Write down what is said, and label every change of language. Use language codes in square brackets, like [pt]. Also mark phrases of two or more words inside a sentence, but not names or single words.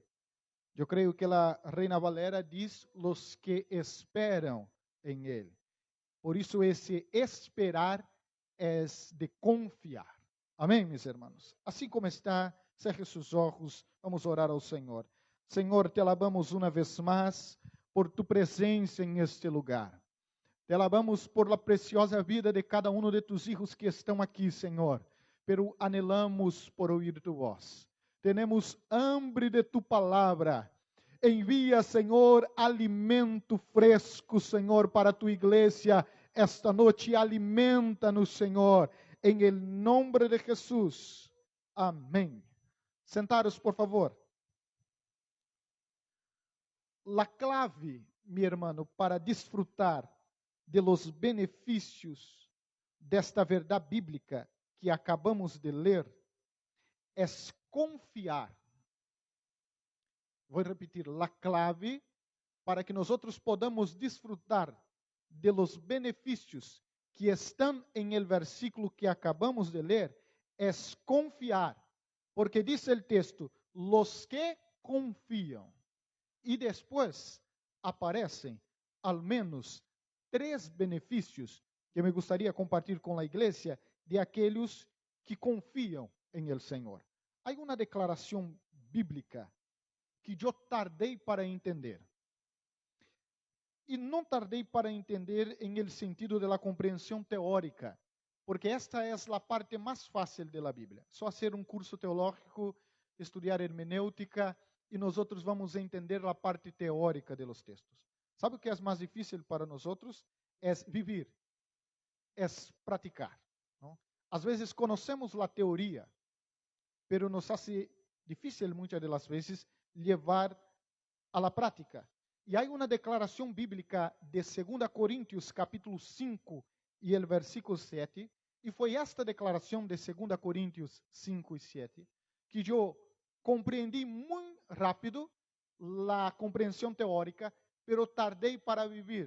[pt] Eu creio que a Reina Valera diz: [es] los que [pt] esperam em Ele. Por isso, esse esperar é de confiar. Amém, meus irmãos? Assim como está, cerre seus olhos, vamos orar ao Senhor. Senhor, [es] te alabamos [pt] uma vez mais por tu presença em este lugar. [es] Te alabamos por la preciosa vida de cada um de tus hijos que [pt] estão aqui, [es] Senhor. Pero anelamos por ouvir tu voz. Tenemos hambre de tu palavra. [pt] Envia, Senhor, alimento fresco, Senhor, para a tua igreja esta noite. Alimenta-nos, Senhor, [es] em el nombre de Jesus. [pt] Amém. [es] Sentados, por favor. La clave, mi hermano, para disfrutar de los [pt] benefícios desta verdade bíblica que acabamos de ler é confiar. Vou repetir, [es] la clave para que [pt] nós podamos desfrutar de los benefícios que estão em el versículo que acabamos de ler é confiar, porque diz o texto, [es] los que [pt] confiam. E depois aparecem ao menos 3 benefícios que me gostaria compartilhar com a igreja de aqueles que confiam em el Senhor. Há uma declaração bíblica que eu tardei para entender. E não tardei para entender em [es] el sentido de la [pt] compreensão teórica, porque esta é a parte mais fácil da Bíblia. Só fazer um curso teológico, estudar hermenêutica, e nós vamos entender a parte teórica [es] de los [pt] textos. Sabe o que é mais difícil para nós? É viver, é praticar. Não? Às vezes conhecemos a teoria, [es] pero nos hace difícil [pt] muitas das vezes levar [es] a la prática. [pt] E há uma declaração bíblica de 2 Coríntios, capítulo 5, e o versículo 7, e foi esta declaração de 2 Coríntios 5 e 7, que eu compreendi muito rápido a compreensão teórica, pero tardei para viver.